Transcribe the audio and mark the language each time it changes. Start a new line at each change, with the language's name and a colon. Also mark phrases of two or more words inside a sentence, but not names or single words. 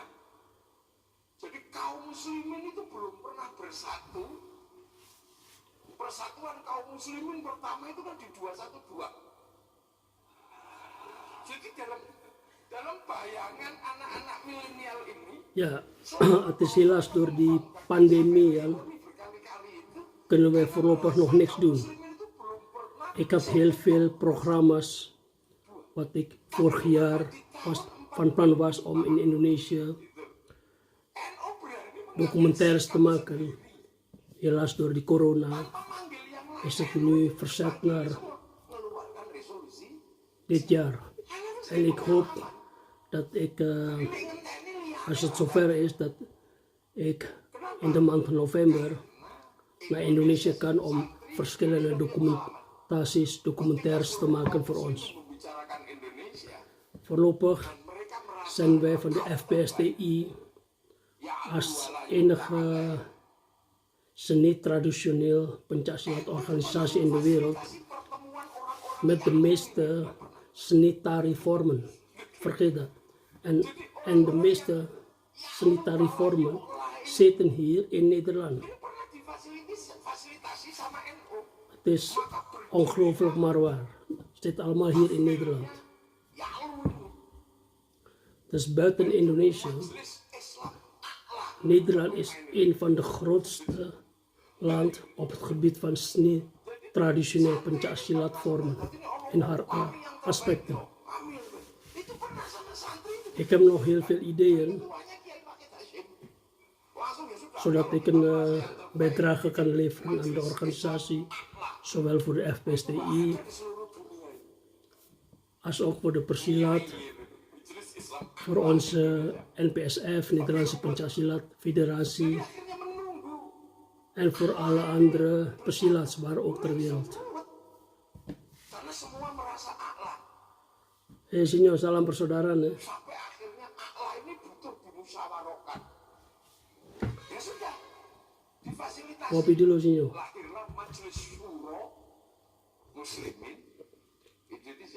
Indonesian: Jadi kaum muslimin itu belum pernah bersatu. Persatuan kaum muslimin pertama itu kan di 212. Jadi dalam bayangan anak-anak milenial ini,
Dutch: Ja, het is helaas door die pandemie, Jan,
Indonesian: berkali-kali itu
Dutch: kunnen we voorlopig nog niks doen.
Indonesian: muslimin itu belum pernah
Dutch: Ik heb heel veel programma's wat ik vorig jaar van plan was om in Indonesië
Indonesian: NU berani
Dutch: documentaires te maken. Helaas door die corona
Indonesian: memanggil yang lain.
Dutch: is het nu verzet naar
Indonesian: Mengeluarkan resolusi.
Dutch: dit jaar. En ik hoop dat ik, als het zover is, dat ik in de maand van november naar Indonesië kan om verschillende documentaires te maken voor ons.
Indonesian: Membicarakan Indonesia.
Dutch: Voorlopig
Indonesian: Mereka merasa
Dutch: zijn wij van de FPSTI als enige seni-traditioneel pencaksilat organisasie in de wereld
Indonesian: pertemuan orang-orang
Dutch: met de meeste seni-tari-vormen. Vergeet dat. En de meeste seni-tari-vormen zitten hier in Nederland.
Indonesian: ini pernah difasilitasi sama NU.
Dutch: Het is ongelooflijk maar waar. Het zit allemaal hier in Nederland.
Indonesian: Ya Allah,
Dutch: Dus buiten Indonesië,
Indonesian: Majelis Islam A'la.
Dutch: Nederland is een van de grootste land op het gebied van seni-traditioneel pencaksilat vormen in haar aspecten.
Indonesian: Amil. Itu pernah sama santri itu.
Dutch: Ik heb nog heel veel ideeën,
Indonesian: Tuanya Kiai Paket Hashim. Langsung ya sudah.
Dutch: zodat ik een bijdrage kan leveren aan de organisatie, zowel voor de FPSTI
Indonesian: Di seluruh dunia ini.
Dutch: als ook voor de Persilat,
Indonesian: Majelis Islam
Dutch: voor onze NPSF, Nederlandse Pencaksilat Federatie,
Indonesian: akhirnya menunggu.
Dutch: en voor alle andere persilats waar ook ter wereld.
Indonesian: Karena semua merasa A'la. Sinyo, salam persaudaraan. Sampai akhirnya A'la ini butuh dimusyawarahkan. Ya sudah, difasilitasi. Kopi dulu, Sinyo. Lahirlah Majelis Syuro Muslimin Indonesia.